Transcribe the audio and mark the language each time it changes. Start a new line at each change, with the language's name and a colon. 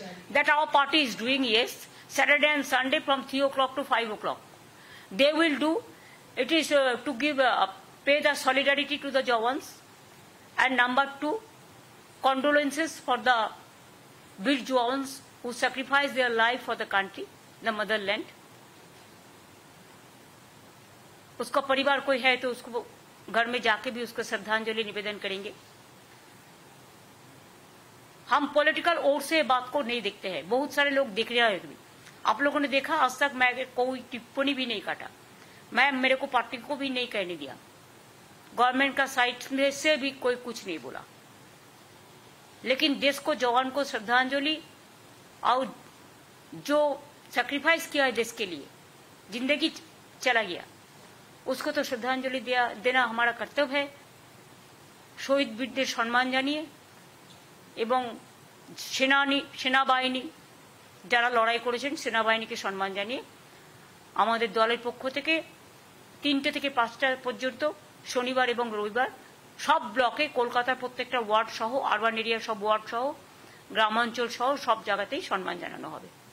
English: That our party is doing, yes, Saturday and Sunday from 3 o'clock to 5 o'clock. They will do. It is to give pay the solidarity to the Jawans, and number 2, condolences for the brave Jawans who sacrificed their life for the country, the motherland.
Hindi: उसका परिवार कोई है तो उसको घर में जाके भी उसको श्रद्धांजलि निवेदन करेंगे। हम पॉलिटिकल ओर से बात को नहीं देखते हैं, बहुत सारे लोग देख रहे हैं। आप लोगों ने देखा, आज तक मैं कोई टिप्पणी भी नहीं काटा, मैं मेरे को पार्टी को भी नहीं कहने दिया, गवर्नमेंट का साइड में से भी कोई कुछ नहीं बोला। लेकिन देश को, जवान को श्रद्धांजलि, और जो सैक्रिफाइस किया है देश के लिए, जिंदगी चला गया, उसको तो श्रद्धांजलि देना हमारा कर्तव्य है।
Bangla: শহীদ বীরদের সম্মান জানিয়ে এবং সেনাবাহিনী যারা লড়াই করেছেন সেনাবাহিনীকে সম্মান জানিয়ে আমাদের দলের পক্ষ থেকে 3টে থেকে 5টা পর্যন্ত শনিবার এবং রবিবার সব ব্লকে কলকাতার প্রত্যেকটা ওয়ার্ড সহ আরবান এরিয়ার সব ওয়ার্ড সহ গ্রামাঞ্চল সহ সব জায়গাতেই সম্মান জানানো হবে।